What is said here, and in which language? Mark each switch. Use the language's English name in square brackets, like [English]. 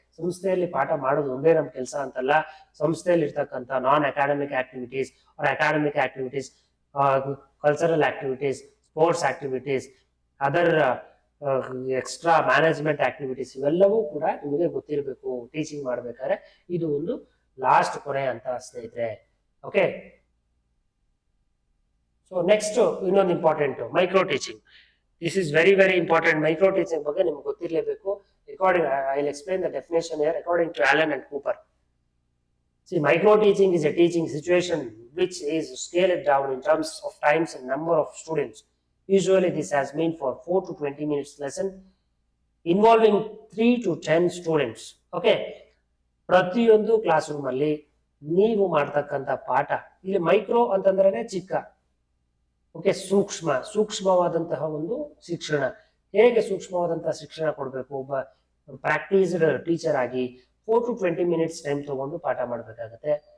[Kannada] ಸಂಸ್ಥೆಯಲ್ಲಿ ಪಾಠ ಮಾಡೋದು ಒಂದೇ ನಮ್ ಕೆಲಸ ಅಂತಲ್ಲ. ಸಂಸ್ಥೆಯಲ್ಲಿ ಇರ್ತಕ್ಕಂಥ ನಾನ್ academic activities, academic activities, cultural activities, sports activities, other extra management activities, ಇವೆಲ್ಲವೂ ಕೂಡ ನಿಮಗೆ ಗೊತ್ತಿರಬೇಕು ಟೀಚಿಂಗ್ ಮಾಡ್ಬೇಕಾದ್ರೆ. ಇದು ಒಂದು ಲಾಸ್ಟ್ ಕೊನೆ ಅಂತ ಸ್ನೇಹಿತರೆ. ಓಕೆ, ಸೊ ನೆಕ್ಸ್ಟ್ ಇನ್ನೊಂದು important micro teaching. [English] This is very important. [Kannada] Micro teaching ಬಗ್ಗೆ ನಿಮ್ಗೆ ಗೊತ್ತಿರಲೇಬೇಕು. [English] According, I'll explain the definition here according to Allen and Cooper. See, micro teaching is a teaching situation which is scaled down in terms of times and number of students. Usually this has been for 4 to 20 minutes lesson involving 3 to 10 students. [Kannada] Okay, ಪ್ರತಿಯೊಂದು class room ಅಲ್ಲಿ ನೀವು ಮಾಡ್ತಕ್ಕಂಥ ಪಾಠ, ಇಲ್ಲಿ micro ಅಂತಂದ್ರೆ ಚಿಕ್ಕ, okay, ಸೂಕ್ಷ್ಮವಾದಂತಹ ಒಂದು ಶಿಕ್ಷಣ. ಹೇಗೆ ಸೂಕ್ಷ್ಮವಾದಂತಹ ಶಿಕ್ಷಣ ಕೊಡಬೇಕು? ಒಬ್ಬ ಪ್ರಾಕ್ಟೀಸ್ಡ್ ಟೀಚರ್ ಆಗಿ 4 to 20 minutes ಟೈಮ್ ತಗೊಂಡು ಪಾಠ ಮಾಡ್ಬೇಕಾಗತ್ತೆ.